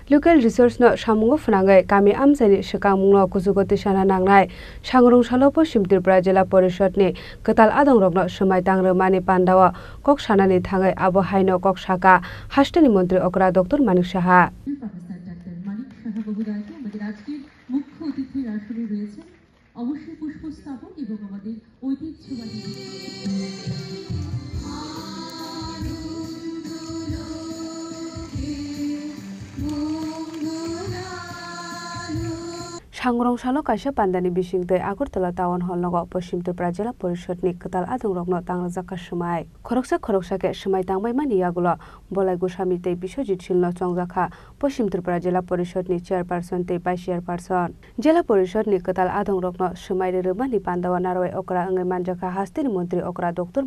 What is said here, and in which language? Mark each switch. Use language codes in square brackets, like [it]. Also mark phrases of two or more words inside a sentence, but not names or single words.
[en] Local resource [trp] no samungo phnangai kami amsani shikangmungno kuzugo tisana nangnai sangrung salo Poschim Tripura Jila Porishod ni katal adongrokno somai tangremani pandawa kok sanani thangai abo haino kok saka hastani মন্ত্রী okra Dr. Manik Saha [bn] অবশ্যই পুষ্পস্থাপক এবং আমাদের ঐতিহ্যবাহী [trp] Sangrong salo kaisa pandani bisingtei Agartala Town Hall nogo Poschim Tripura Jila Porishod ni katal adongrokno tangjaka somai khoroksa ke somai tangbai mani yagulo Bolai Goswami tei Biswajit Silno chongjaka Poschim Tripura Jila Porishod ni chairperson tei [en] vice chairperson [trp] Jila Porishod ni katal adongrokno somai rerumani pandawa narwai okra angai manjaka hastini মন্ত্রী okra Dr.